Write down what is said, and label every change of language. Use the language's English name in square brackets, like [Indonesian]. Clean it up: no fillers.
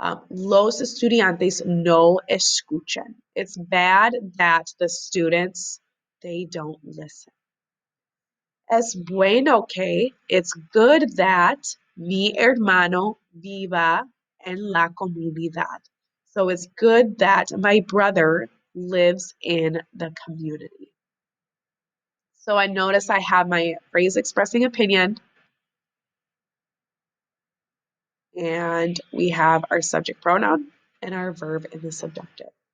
[Spanish] Los estudiantes no escuchan. [English] It's bad that the students, they don't listen. [Spanish] Es bueno que. [English] It's good that [Spanish] mi hermano viva en la comunidad. [English] So it's good that my brother lives in the community. So I notice I have my phrase expressing opinion, and we have our subject pronoun and our verb in the subjunctive.